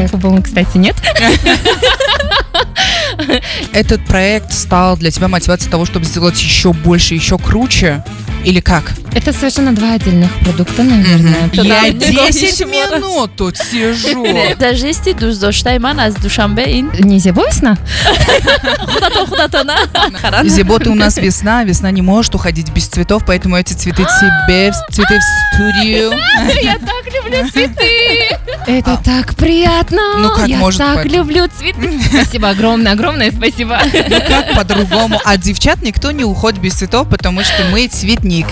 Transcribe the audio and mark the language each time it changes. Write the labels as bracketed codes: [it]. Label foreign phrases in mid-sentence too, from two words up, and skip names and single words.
[ru] Футбола, кстати, нет. Этот проект стал для тебя мотивацией того, чтобы сделать еще больше, еще круче? Или как? Это совершенно два отдельных продукта, наверное. Я 10 минут тут сижу. Даже если [tg] душдойман аз Душанбе ин. [ru] Не Зебовесна? Зебо, ты у нас весна. Весна не может уходить без цветов, поэтому эти цветы тебе, цветы в студию. Я так люблю цветы. Это так приятно. Ну как я может так быть? люблю цветы. Спасибо, огромное спасибо. Ну как по-другому? От девчат никто не уходит без цветов, потому что мы цветник.